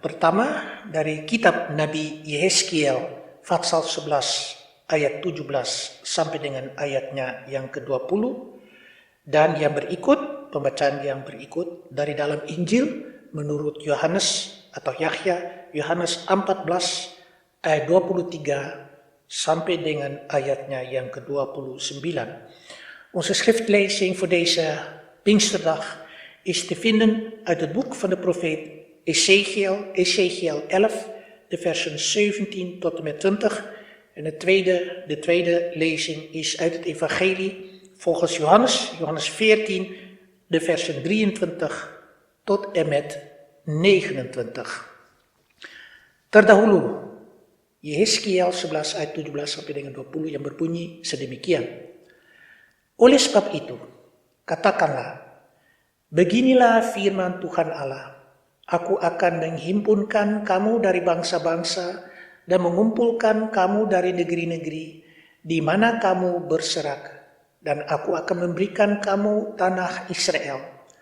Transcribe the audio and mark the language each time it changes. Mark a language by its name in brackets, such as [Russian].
[Indonesian] Pertama dari kitab Nabi Yehezkiel pasal 11 ayat 17 sampai dengan ayatnya yang ke-20, dan yang berikut, pembacaan yang berikut dari dalam Injil menurut Yohanes atau Yahya, Yohanes 14 ayat 23 sampai dengan ayatnya yang ke-29. [Dutch] Onze schriftlezing voor deze Pinksterdag is te vinden uit het boek van de profeet Ezechiel 11, de versen 17 tot en met 20. En de tweede lezing is uit het evangelie volgens Johannes 14, de versen 23 tot en met 29. [Indonesian] Terdahulu, Yehezkiel 11 ayat 17 sampai dengan 20 yang berbunyi sedemikian. Oleh sebab itu, katakanlah, beginilah firman Tuhan Allah, aku akan menghimpunkan kamu dari bangsa-bangsa dan mengumpulkan kamu dari negeri-negeri di mana kamu berserak, dan aku akan memberikan kamu tanah Israel.